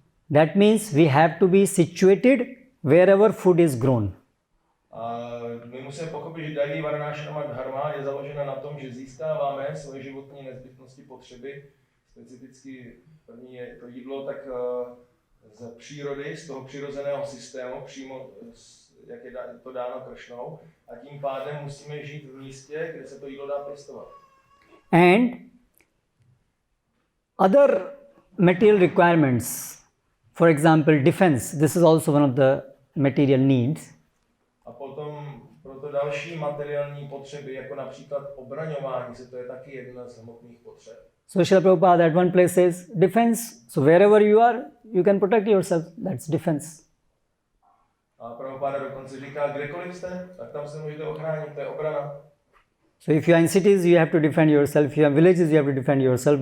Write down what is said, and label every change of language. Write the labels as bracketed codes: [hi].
[en] That means we have to be situated wherever food is grown. [cs] My musíme pochopit, že Daivý Varnashrama Dharma je založena na tom, že získáváme svoje životní nezbytnosti, potřeby, specificky první je to jídlo, tak z přírody, z toho přirozeného systému, přímo jak je to dáno Kršnou, a tím pádem musíme žít v místě, kde se to jídlo dá pěstovat. [en] And other material requirements, for example defense, this is also one of the material needs. [cs] A potom proto další materiální potřeby, jako například obraňování se, to je taky jedna z hmotných potřeb. [en] So Srila Prabhupada at one place says defense, so wherever you are, you can protect yourself, that's defense. [cs] A Prabhupada dokonce říká, kdekoliv jste, tak tam se můžete ochránit, to je obrana. [en] So if you are in cities, you have to defend yourself. If you are in villages, you have to defend yourself.